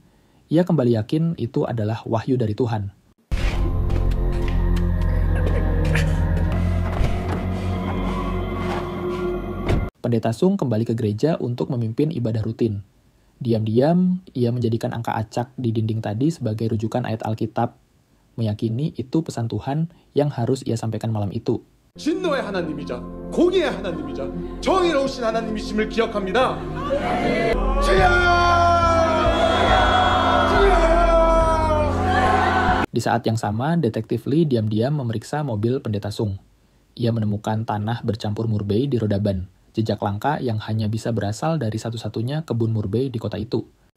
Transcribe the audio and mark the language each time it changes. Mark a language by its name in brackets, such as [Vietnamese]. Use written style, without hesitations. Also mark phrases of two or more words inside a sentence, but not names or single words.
[Indonesian] Ia kembali yakin itu adalah wahyu dari Tuhan. Pendeta Sung kembali ke gereja untuk memimpin ibadah rutin. Diam-diam, ia menjadikan angka acak di dinding tadi sebagai rujukan ayat Alkitab, meyakini itu pesan Tuhan yang harus ia sampaikan malam itu. [Korean] 진노의 하나님이자 공의의 하나님이자 정의로우신 하나님이심을 기억합니다. [Indonesian] Di saat yang sama, detektif Lee diam-diam memeriksa mobil Pendeta Sung. Ia menemukan tanah bercampur murbei di roda ban, jejak langka yang hanya bisa berasal dari satu-satunya kebun murbei di kota itu.